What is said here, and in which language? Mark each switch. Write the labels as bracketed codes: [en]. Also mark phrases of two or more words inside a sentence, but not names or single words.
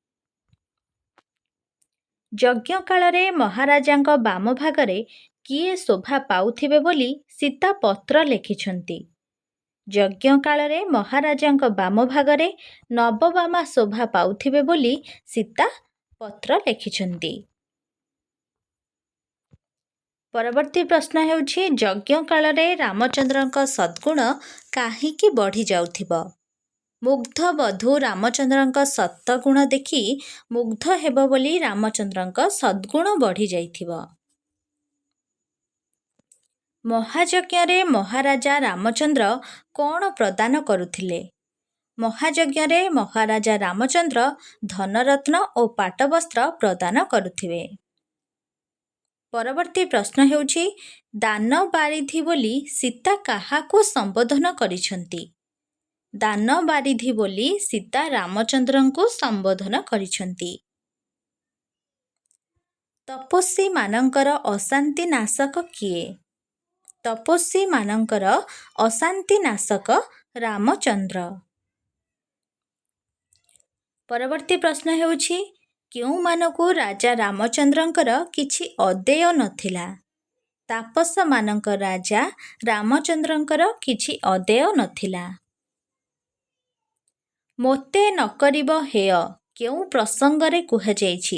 [or] ଯଜ୍ଞ କାଳରେ ମହାରାଜାଙ୍କ ବାମ ଭାଗରେ କିଏ ଶୋଭା ପାଉଥିବେ ବୋଲି ସୀତା ପତ୍ର ଲେଖିଛନ୍ତି। ଯଜ୍ଞ କାଳରେ ମହାରାଜାଙ୍କ ବାମ ଭାଗରେ ନବବାମା ଶୋଭା ପାଉଥିବେ ବୋଲି ସୀତା ପତ୍ର ଲେଖିଛନ୍ତି। ପରବର୍ତ୍ତୀ ପ୍ରଶ୍ନ ହେଉଛି ଯଜ୍ଞ କାଳରେ ରାମଚନ୍ଦ୍ରଙ୍କ ସଦ୍‌ଗୁଣ କାହିଁକି ବଢ଼ି ଯାଉଥିବ? ମୁଗ୍ଧ ବଧୂ ରାମଚନ୍ଦ୍ରଙ୍କ ସତ୍ତ୍ୱଗୁଣ ଦେଖି ମୁଗ୍ଧ ହେବ ବୋଲି ରାମଚନ୍ଦ୍ରଙ୍କ ସଦ୍‌ଗୁଣ ବଢ଼ି ଯାଇଥିବ। ମହାଯଜ୍ଞରେ ମହାରାଜା ରାମଚନ୍ଦ୍ର କଉଣ ପ୍ରଦାନ କରୁଥିଲେ? ମହାଯଜ୍ଞରେ ମହାରାଜା ରାମଚନ୍ଦ୍ର ଧନରତ୍ନ ଔର ପାଟବସ୍ତ୍ର ପ୍ରଦାନ କରୁଥିବେ। ପରବର୍ତ୍ତୀ ପ୍ରଶ୍ନ ହେଉଛି ଦାନ ବାରିଧି ବୋଲି ସୀତା କାହାକୁ ସମ୍ବୋଧନ କରିଛନ୍ତି? ଦାନ ବାରିଧି ବୋଲି ସୀତା ରାମଚନ୍ଦ୍ରଙ୍କୁ ସମ୍ବୋଧନ କରିଛନ୍ତି। ତପସ୍ୱୀ ମାନଙ୍କର ଅଶାନ୍ତି ନାଶକ କିଏ? ତପସ୍ୱୀ ମାନଙ୍କର ଅଶାନ୍ତି ନାଶକ ରାମଚନ୍ଦ୍ର। ପରବର୍ତ୍ତୀ ପ୍ରଶ୍ନ ହେଉଛି କେଉଁ ମାନଙ୍କୁ ରାଜା ରାମଚନ୍ଦ୍ରଙ୍କର କିଛି ଅଦେୟ ନଥିଲା? ତାପସ ମାନଙ୍କ ରାଜା ରାମଚନ୍ଦ୍ରଙ୍କର କିଛି ଅଦେୟ ନଥିଲା। ମୋତେ ନ କରିବ ହେୟ କେଉଁ ପ୍ରସଙ୍ଗରେ କୁହାଯାଇଛି?